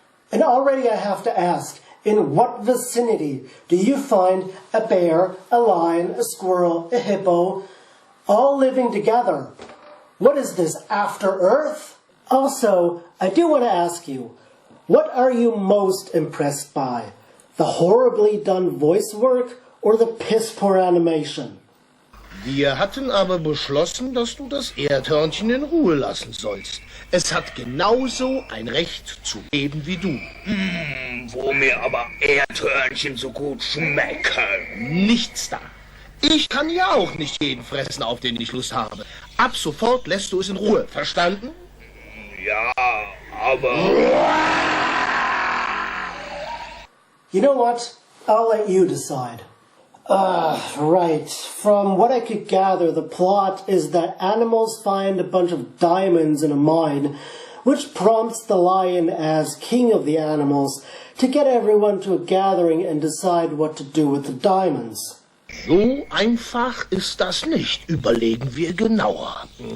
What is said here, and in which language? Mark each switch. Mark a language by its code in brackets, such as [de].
[en] And already I have to ask, in what vicinity do you find a bear, a lion, a squirrel, a hippo, all living together? What is this, After Earth? Also, I do want to ask you, what are you most impressed by? The horribly done voice work or the piss-poor animation? [de] Wir hatten aber beschlossen, dass du das Erdhörnchen in Ruhe lassen sollst. Es hat genauso ein Recht zu leben wie du. Wo mir aber Erdhörnchen so gut schmecken. Nichts da. Ich kann ja auch nicht jeden fressen, auf den ich Lust habe. Ab sofort lässt du es in Ruhe. Verstanden? Ja, aber... [en] You know what? I'll let you decide. Right. From what I could gather, the plot is that animals find a bunch of diamonds in a mine, which prompts the lion as king of the animals to get everyone to a gathering and decide what to do with the diamonds. [de] So einfach ist das nicht. Überlegen wir genauer.